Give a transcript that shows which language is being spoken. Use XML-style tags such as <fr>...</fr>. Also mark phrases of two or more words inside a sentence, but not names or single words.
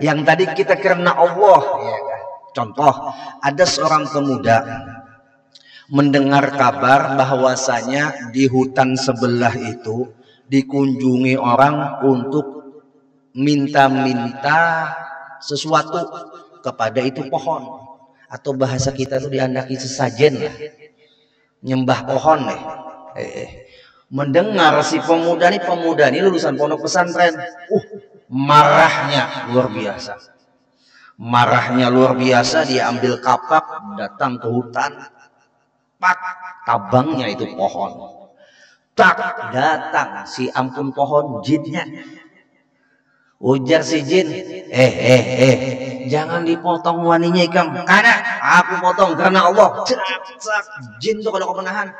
<bjn>Yang tadi kita karena Allah, ya kan? Contoh, ada seorang pemuda mendengar kabar bahwasanya di hutan sebelah itu dikunjungi orang untuk minta-minta sesuatu kepada itu pohon, atau bahasa kita itu diandaki sesajen lah, nyembah pohon nih. Mendengar si pemuda ini lulusan pondok pesantren, marahnya luar biasa. Marahnya luar biasa, dia ambil kapak, datang ke hutan, pak, tabangnya itu pohon. Tak, datang si ampun pohon, jinnya. Ujar si jin, jangan dipotong waninya ikam. Karena aku potong karena Allah. Jin tuh kalau kau menahan.</bjn>